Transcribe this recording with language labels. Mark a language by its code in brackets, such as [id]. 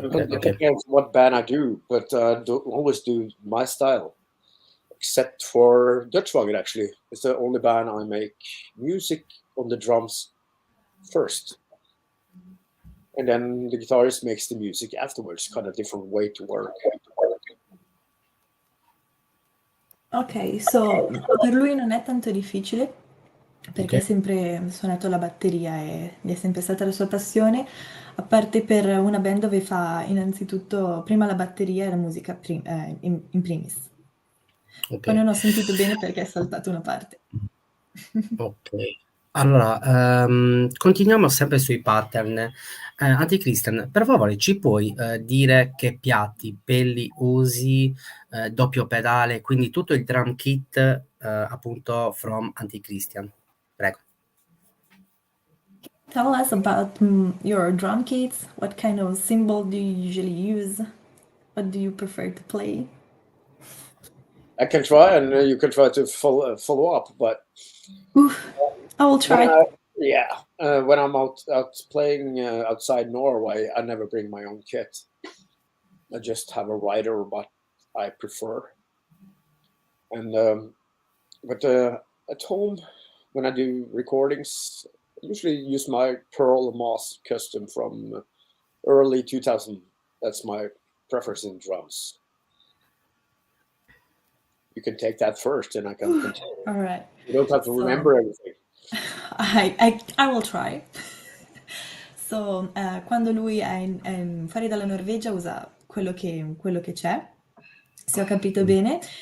[en] depends what band I do, but don't always do my style, except for Dutch Wagon. Actually, it's the only band I make music on the drums first, and then the guitarist makes the music afterwards. Kind of different way to work. [it] Ok, so per lui non è tanto difficile perché ha sempre suonato la batteria e è sempre stata la sua passione, a parte per una band dove fa innanzitutto prima la batteria e la musica in primis. Poi non ho sentito bene perché è saltato una parte. Ok. Allora, continuiamo sempre sui pattern. AntiChristian, per favore, ci puoi dire che piatti, pelli usi, doppio pedale, quindi tutto il drum kit appunto from AntiChristian. Prego. [en] Tell us about your drum kits. What kind of cymbal do you usually use? What do you prefer to play? I can try, and you can try to follow up, but I will try. When I'm out playing outside Norway, I never bring my own kit. I just have a rider, what I prefer. And but at home, when I do recordings, I usually use my Pearl Moss custom from early 2000. That's my preference in drums. You can take that first, and I can continue. All right. You don't have to remember everything. I will try. [it] So, quando lui è fuori dalla Norvegia usa quello che c'è, se ho capito bene.